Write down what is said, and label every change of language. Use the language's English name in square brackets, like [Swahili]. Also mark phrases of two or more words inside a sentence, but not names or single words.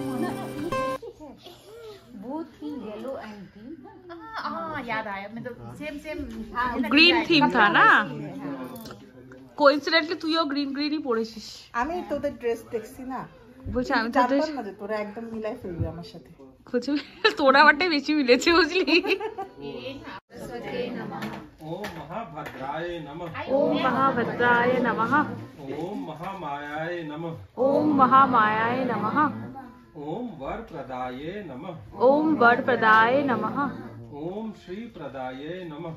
[Bangla] গ্রিন থিম [Hindi] था ना, [Bangla] কোইন্সিডেন্টলি তুইও গ্রিন গ্রিনই পরেছিস। আমি তোদের ড্রেস দেখছি না, বলছি আমি তো জানতাম না যে তোরা একদম মিলাই ফেলবি আমার সাথে। তোরা আমারটাই বেশি মিলেছে বুঝলি। [Sanskrit] ओम महाभद्राय नमः। ओम महाभद्राय नमः। ओम महामायाय नमः। ओम महामायाय नमः। ओम वरप्रदाय नमः। ओम वरप्रदाय नमः। ओम श्री प्रदाय नमः।